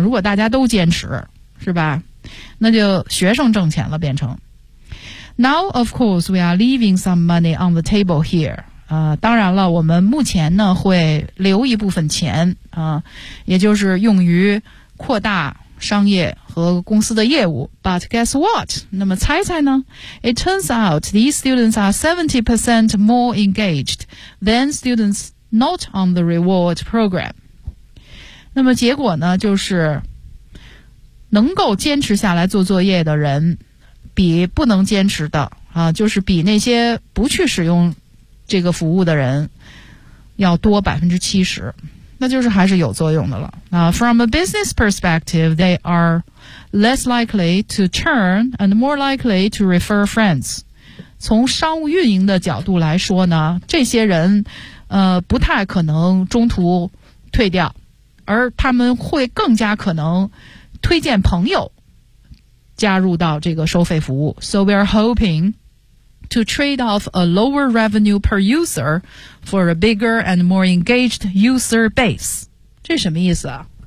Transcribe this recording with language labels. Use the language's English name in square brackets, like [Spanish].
[Chinese] 如果大家都坚持，是吧？那就学生挣钱了，变成。 [English] Now, of course, we are leaving some money on the table here. [Chinese] 当然了，我们目前呢会留一部分钱啊，也就是用于扩大商业和公司的业务。 [English] But guess what? [Chinese] 那么猜猜呢? [English] It turns out these students are 70% more engaged than students not on the reward program. [Chinese] 那么结果呢就是能够坚持下来做作业的人比不能坚持的啊，就是比那些不去使用这个服务的人要多70%。那就是还是有作用的了。 [English] From a business perspective, they are less likely to churn and more likely to refer friends. [Chinese] 从商务运营的角度来说呢，这些人不太可能中途退掉，而他们会更加可能推荐朋友加入到这个收费服务。 [English] So we are hoping to trade off a lower revenue per user for a bigger and more engaged user base. [Chinese] 这什么意思啊？